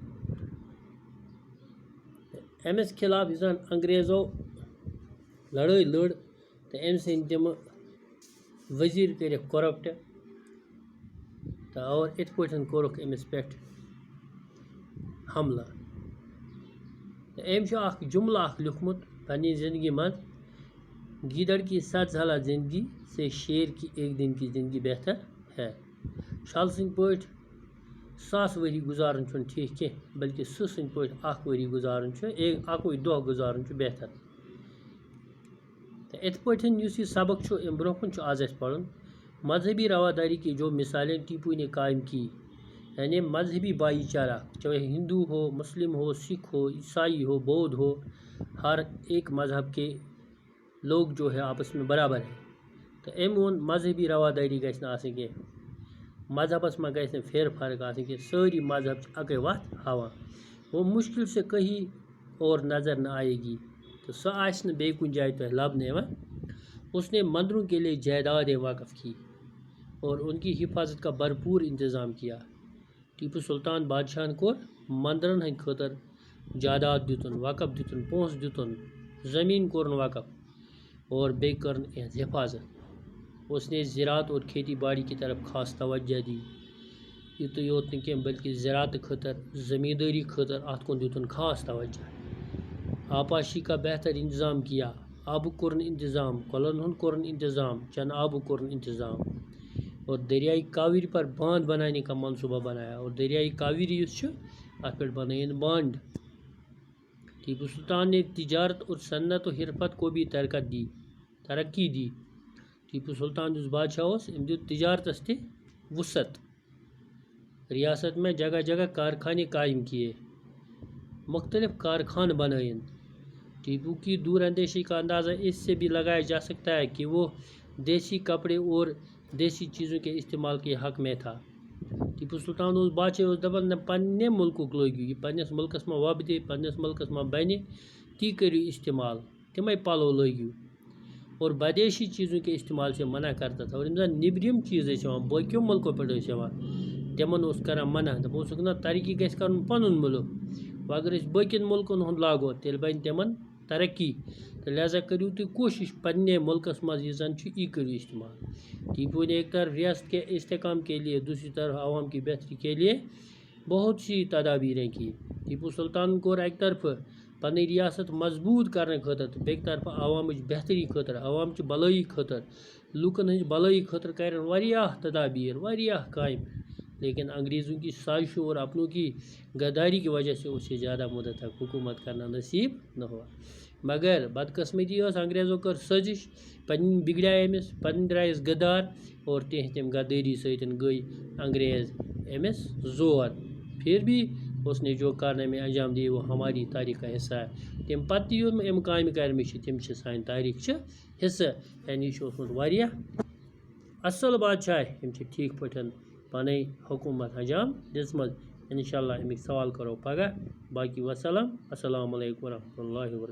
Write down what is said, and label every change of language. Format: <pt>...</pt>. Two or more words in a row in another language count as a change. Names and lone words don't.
<ks>امس خلاف یُس زن انگریزو لڑٲے لٔڑ تہٕ أمۍ ژھٕنۍ تِم وزیر کٔرِکھ کرپٹ تہٕ اور یِتھ پٲٹھۍ کوٚرُکھ أمِس پٮ۪ٹھ حملہٕ. تہٕ أمۍ چھُ اکھ جملہٕ اکھ لیوٗکھمُت پننہِ زندگی منٛز</ks> <ur>گیدڑ کی 7 سالہ زندگی سے شیر کی ایک دن کی زندگی بہتر ہے.</ur> <ks>شال سٕنٛدۍ پٲٹھۍ 100 ؤری گزارُن چھُنہٕ ٹھیٖک کینٛہہ بلکہ سٕہہ سٕنٛدۍ پٲٹھۍ 1 ؤری گزارُن چھُ اکوے دۄہ گزارُن چھُ بہتر. تہٕ یِتھ پٲٹھۍ یُس یہِ سبق چھُ امہِ برونٛہہ کُن چھُ آز اَسہِ پرُن.</ks> <ur>مذہبی رواداری کی جو مثالیں ٹیپو نے قائم کی یعنی مذہبی بھائی چارہ چاہے ہندو ہو مسلم ہو سکھ ہو عیسائی ہو بودھ ہو ہر ایک مذہب کے لوگ جو ہے آپس میں برابر ہیں.</ur> <ks>تو ام وون مذہبی رواداری گژھِ نہٕ آسٕنۍ کینٛہہ مذہبس منٛز گژھِ نہٕ پھیر فرق آسٕنۍ کینٛہہ سٲری مذہب چھِ اکے وتھ ہاوان.</ks> <ur>وہ مشکل سے کہیں اور نظر نہ آئے گی</ur> <ks>تو سۄ آسہِ نہٕ بیٚیہِ کُنہِ جایہِ تۄہہِ لبنہٕ یِوان.</ks> <ur>اس نے مندروں کے لیے جائیدادیں وقف کی اور ان کی حفاظت کا بھرپور انتظام کیا.</ur> <ks>ٹیپو سلطان بادشاہن کوٚر مندرن ہٕنٛدِ خٲطرٕ جائیداد دِتُن وقف دِتُن پونٛسہٕ دِتُن زمین کوٚرُن وقف اور بیٚیہِ کٔرٕن یِہنٛز حفاظت.</ks> <ur>اس نے زراعت اور کھیتی باڑی کی طرف خاص توجہ دی.</ur> <ks>یُتُے یوت نہٕ کینٛہہ بلکہ زراعت خٲطرٕ زمیندٲری خٲطرٕ اتھ کُن دِتُن خاص توجہ.</ks> <ur>آبپاشی کا بہتر انتظام کیا.</ur> <ks>آبُک کوٚرُن انتظام کۄلن ہُنٛد کوٚرُن انتظام چنہٕ آبُک کوٚرُن انتظام</ks> <ur>اور دریائے کاوری پر باندھ بنانے کا منصوبہ بنایا</ur> <ks>اور دریائے کاوری یُس چھُ اتھ پٮ۪ٹھ بنٲیِن بانڈ.</ks> <ur>ٹیپو سلطان نے تجارت اور صنعت و حرفت کو بھی ترقی دی.</ur> <ks>ٹیپو سلطان یُس بادشاہ اوس أمۍ دیُت تجارتس تہِ وسعت.</ks> <ur>ریاست میں جگہ جگہ کارخانے قائم کیے</ur> <ks>مختلف کارخان بنائن.</ks> <ur>ٹیپو کی دور اندیشی کا اندازہ اس سے بھی لگایا جا سکتا ہے کہ وہ دیسی کپڑے اور دیسی چیزوں کے استعمال کے حق میں تھا.</ur> <ks>ٹیپو سلطان اس بادشاہ اس دپان نہ پننے ملکُک لٲگِو یہ پننس ملکس منٛز وۄبدِ پننس ملکس منٛز بنہِ تی کٔرِو استعمال تمے پلو لٲگِو</ks> <ur>اور بدیشی چیزوں کے استعمال سے منع کرتا تھا.</ur> <ks>اور یِم زن نیبرِم چیز ٲسۍ یِوان باقیو ملکو پٮ۪ٹھ ٲسۍ یِوان تِمن اوس کران منع دپان اوسُکھ نہ ترقی گژھِ کرُن پنُن مُلک وۄنۍ اگر أسۍ باقین ملکن ہُنٛد لاگو تیٚلہِ بنہِ تِمن ترقی تہٕ لہذا کٔرِو تُہۍ کوٗشش پننے ملکس منٛز یہِ زن چھُ یی کٔرِو استعمال.</ks> <ur>ٹیپو نے ایک طرف ریاست کے استحکام کے لیے دوسری طرف عوام کی بہتری کے لیے بہت سی تدابیریں کی.</ur> <ks>ٹیپو سلطان کوٚر اکہِ طرفہٕ پنٕنۍ ریاست مضبوٗط کرنہٕ خٲطرٕ تہٕ بیٚکہِ طرفہٕ عوامٕچ بہتری خٲطرٕ عوامچہِ بلٲیی خٲطرٕ لوٗکن ہٕنٛزِ بلٲیی خٲطرٕ کرن واریاہ تدابیر واریاہ کامہِ.</ks> <ur>لیکن انگریزوں کی سازشوں اور اپنوں کی غداری کی وجہ سے اسے زیادہ مدت تک حکومت کرنا نصیب نہ ہوا.</ur> <ks>مگر بدقسمتی ٲس انگریزو کٔر سٲزش پنٕنۍ بگڑے أمِس پنٕنۍ درٛایس غدار اور تِہنٛدِ غدٲری سۭتۍ گٔے انگریز أمِس زور.</ks> <ur>پھر بھی اس نے جو کارنامے انجام دیے وہ ہماری تاریخ کا حصہ ہے.</ur> <ks>تمہِ پتہٕ تہِ یِم أمۍ کامہِ کرِمٕژ چھِ تِم چھِ سانہِ تاریخچہِ حصہٕ. یعنی یہِ چھُ اوسمُت واریاہ اصل بادشاہ یِم چھِ ٹھیٖک پٲٹھۍ پنٕنۍ حکوٗمت انجام دِژمٕژ.</ks> <ar>انشاء اللہ</ar> <ks>امیِکۍ سوال کرو پگاہ.</ks> <ar>باقی وسلام السلام علیکم ورحمۃ اللہ وبرکاتہ.</ar>